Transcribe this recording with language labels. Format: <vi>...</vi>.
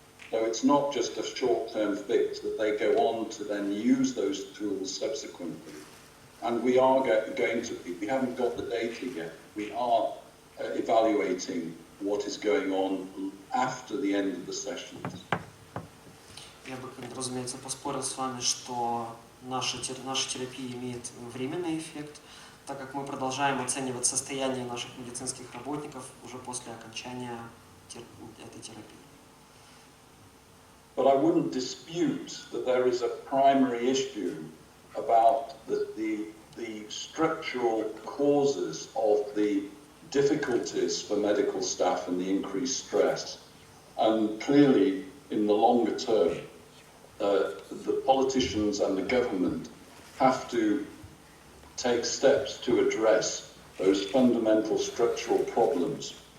<en>So it's not just a short-term fix that they go on to then use those tools subsequently. And we are going to be, we haven't got the data yet, we are evaluating what is going on after the end of the sessions.</en> <ru>Я бы, разумеется, поспорил с вами, что наша терапия имеет временный эффект, так как мы продолжаем оценивать состояние наших медицинских работников уже после окончания этой терапии.</ru> <en>But I wouldn't dispute that there is a primary issue about the structural causes of the difficulties for medical staff and the increased stress. And clearly, in the longer term, the politicians and the government have to take steps to address those fundamental structural problems.</en>